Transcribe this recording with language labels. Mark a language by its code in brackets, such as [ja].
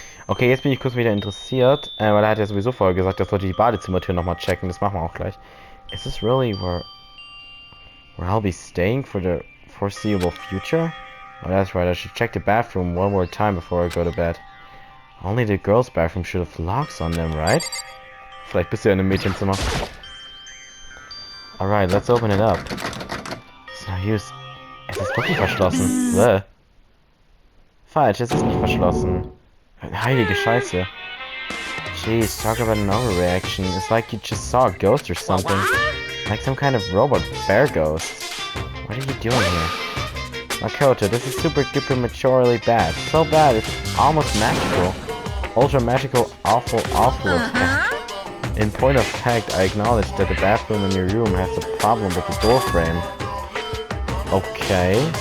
[de] Okay, jetzt bin ich kurz wieder interessiert, weil er hat ja sowieso vorher gesagt, dass wir die Badezimmertür nochmal checken. Das machen wir auch gleich. [en] Is this really where I'll be staying for the foreseeable future? Oh, that's right. I should check the bathroom one more time before I go to bed. Only the girls' bathroom should have locks on them, right? [de] Vielleicht bist du ja in einem Mädchenzimmer. [en] Alright, let's open it up. It's no use. [de] Es ist wirklich verschlossen. Bäh. Falsch, es ist nicht verschlossen. Heilige Scheiße. [en] Jeez, talk about an overreaction. It's like you just saw a ghost or something. Like some kind of robot bear ghost. What are you doing here? Makoto, this is super duper maturely bad. So bad it's almost magical. Ultra magical, awful bad. In point of fact, I acknowledge that the bathroom in your room has a problem with the door frame. Okay.